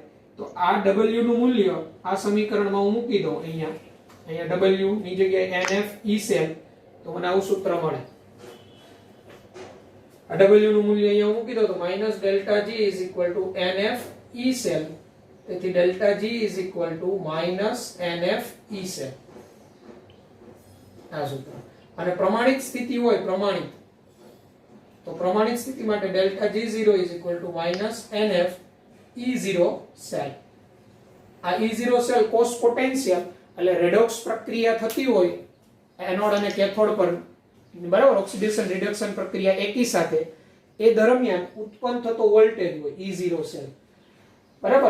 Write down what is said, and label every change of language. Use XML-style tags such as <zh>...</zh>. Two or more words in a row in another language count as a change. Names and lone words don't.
<gu>તો આ W નું મૂલ્ય આ સમીકરણમાં હું મૂકી દઉં, અહીંયા W ની જગ્યાએ NF E સેલ, તો મને આવું સૂત્ર મળે. આ W નું મૂલ્ય અહીંયા મૂકી દઉં તો</gu> <en>minus delta G is equal to NF E cell. તેથી delta G is equal to minus NF E cell.</en> <gu>આ સૂત્ર. અને પ્રમાણિત સ્થિતિ હોય, પ્રમાણિત, તો પ્રમાણિત સ્થિતિ માટે</gu> <en>delta G0 is equal to minus NF E0 cell.</en> <gu>આ E0 સેલ કોષ પોટેન્શિયલ એટલે રેડોક્સ પ્રક્રિયા થતી હોય એનોડ અને કેથોડ પર બરાબર,</gu> <en>oxidation reduction</en> <gu>પ્રક્રિયા એકી સાથે, એ દરમિયાન ઉત્પન્ન થતો વોલ્ટેજ હોય E0 સેલ બરાબર.</gu>